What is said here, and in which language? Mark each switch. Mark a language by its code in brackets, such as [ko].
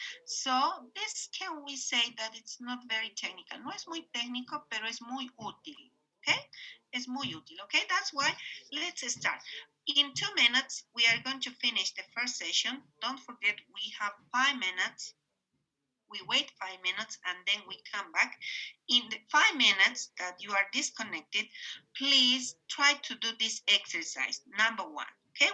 [en] So this, can we say that it's not very technical? [es] No es muy técnico, pero es muy útil, okay? Es muy útil, okay? [en] That's why let's start. In 2 minutes, we are going to finish the first session. Don't forget, we have 5 minutes. We wait 5 minutes and then we come back. In the 5 minutes that you are disconnected, please try to do this exercise. Number 1, okay?